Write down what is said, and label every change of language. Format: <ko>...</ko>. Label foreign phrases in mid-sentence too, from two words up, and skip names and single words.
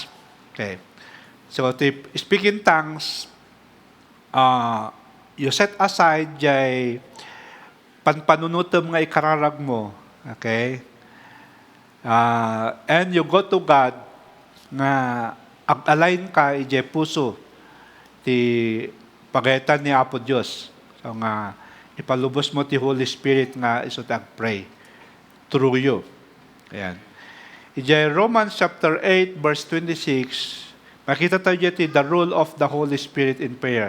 <en>Okay. So, to speak in tongues, you set aside</en> <ilo>jay panpanunutom nga ikararag mo.</ilo> <en>Okay? And you go to God</en> <ilo>nga ag-align ka ijay puso ti pagayatan ni Apo Diyos. So nga ipalubos mo ti</ilo> <en>Holy Spirit</en> <ilo>nga isot ag-pray</ilo> <en>through you.</en> <ilo>Ayan.</ilo> <en>Ijay Romans chapter 8 verse 26,</en> <ilo>makita tayo dito</ilo> <en>the role of the Holy Spirit in prayer.</en>